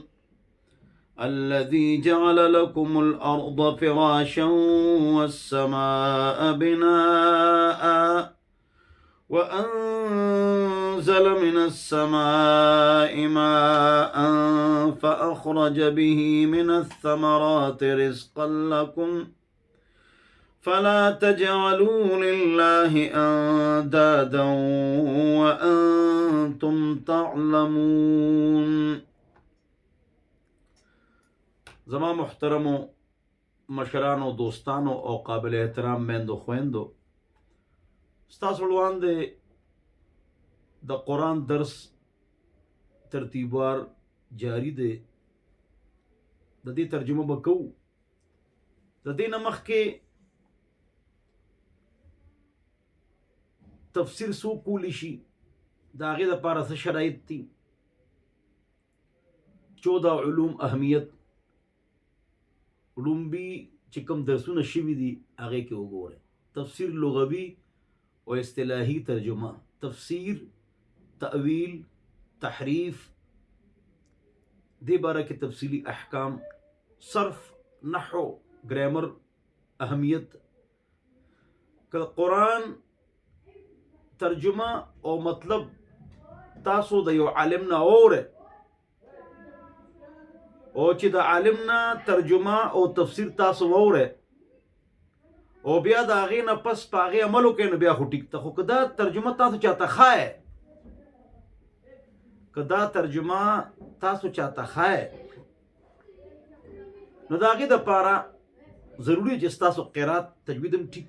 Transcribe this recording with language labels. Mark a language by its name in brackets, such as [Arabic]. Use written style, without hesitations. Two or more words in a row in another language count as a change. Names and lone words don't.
[Arabic] الذي جعل لكم الأرض فراشا والسماء بناء وأنزل من السماء ماء فأخرج به من الثمرات رزقا لكم فلا تجعلوا لله أندادا وأنتم تعلمون. [Pashto] زما محترمو مشرانو دوستانو او قابل احترام میندو خويندو، ستاسو وړاندې د قرآن درس ترتیبوار جاری دی. د دې ترجمه به کوو. د دې نه مخکې تفسیر څو کولی شي، د هغې دپاره څه شرایط دي. 14 علوم اهمیت لومبي چې کوم درسونه شوي دي هغې کې وګورئ. تفسیر لغوي و اصطلاحی ترجمه، تفسیر، تأویل، تحریف، دې باره کې تفصیلی احکام، صرف، نحو، گرامر، اهمیت. که قرآن ترجمه او مطلب تاسو د یو عالم نه اوره او چې د عالم نه ترجمه او تفسیر تاسو اوره او بیا د هغې نه پس په هغې عمل وکړئ نو بیا خو ټیک ته. خو که دا ترجمه تاسو چاته ښایې نو د هغې دپاره ضروري چې ستاسو قرات تجوید هم ټیک کړي.